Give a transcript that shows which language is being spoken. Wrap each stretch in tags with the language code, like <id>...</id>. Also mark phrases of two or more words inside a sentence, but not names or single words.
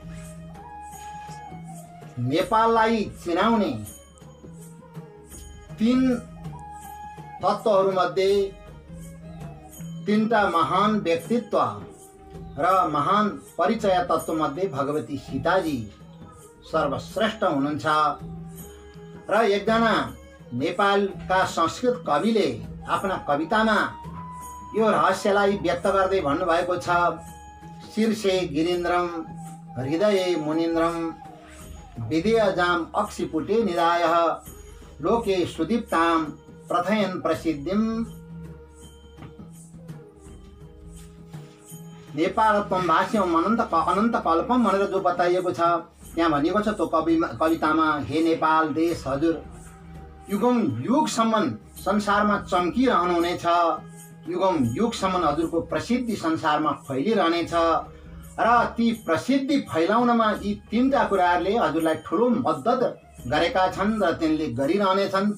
<ne>नेपाललाई चिनाउने तीन तत्त्वहरूमध्ये तीनटा महान व्यक्तित्व र महान परिचय तत्त्व मध्ये भगवती सीताजी सर्वश्रेष्ठ हुनुहुन्छ र एकजना नेपालका संस्कृत कविले आफ्ना कवितामा यो रहस्यलाई व्यक्त गर्दै भन्नुभएको छ।</ne> <sa>शीर्षे गिरीन्द्रम हृदये मुनीन्द्रम विदेयजाम अक्षिपुटे निधायः लोके सुदीप्तां प्रथयन् प्रसिद्धिम। नेपालत्वम भाष्यम अनन्त कल्पम</sa> <ne>भनेर जो बताइएको छ त्यहाँ भनिएको छ त्यो कवितामा, हे नेपाल देश हजुर युगौं युगसम्म संसारमा चम्किरहनुहुनेछ, युगौं युगसम्म हजुरको प्रसिद्धि संसारमा फैलिरहनेछ र ती प्रसिद्धि फैलाउनमा यी तीनटा कुराहरूले हजुरलाई ठुलो मद्दत गरेका छन् र तिनले गरिरहनेछन्।</ne>